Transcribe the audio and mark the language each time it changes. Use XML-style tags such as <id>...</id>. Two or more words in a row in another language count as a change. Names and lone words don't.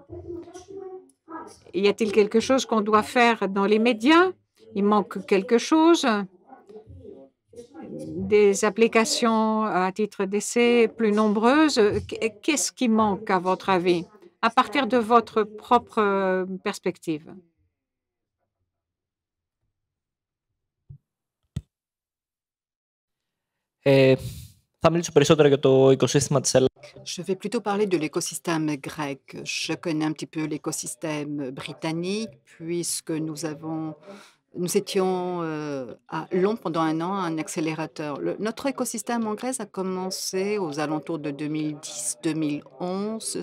<fr>Y a-t-il quelque chose qu'on doit faire dans les médias? Il manque quelque chose? Des applications à titre d'essai plus nombreuses? Qu'est-ce qui manque à votre avis, à partir de votre propre perspective?</fr> <el>Θα μιλήσω περισσότερο για το οικοσύστημα της Ελλάδας.</el> <fr>Je vais plutôt parler de l'écosystème grec. Je connais un petit peu l'écosystème britannique puisque nous étions à Londres pendant un an, un accélérateur. Notre écosystème en Grèce a commencé aux alentours de 2010-2011.</fr>